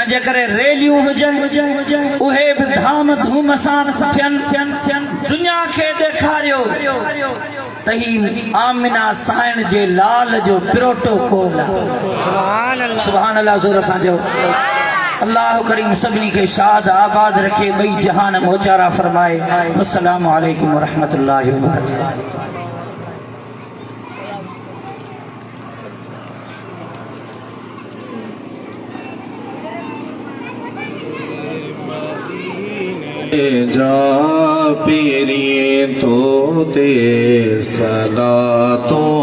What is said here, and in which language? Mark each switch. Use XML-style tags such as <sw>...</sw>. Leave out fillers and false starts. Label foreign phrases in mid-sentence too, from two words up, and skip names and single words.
<sd>जे करे रैलियूं हुजनि उहे भी धाम धूम सां थियनि दुनिया खे ॾेखारियो त ही आमिना साइण जे लाल जो प्रोटोकॉल</sd> <ar>سبحان الله سبحان الله</ar> <sd>ज़ोर सां जो अल्लाह करीम सभिनी खे शाद आबाद रखे ॿई जहान मोचारा फरमाए</sd> <ar>السلام عليكم و رحمة الله و بركاته जा पीरी तो ते सला तो</ar>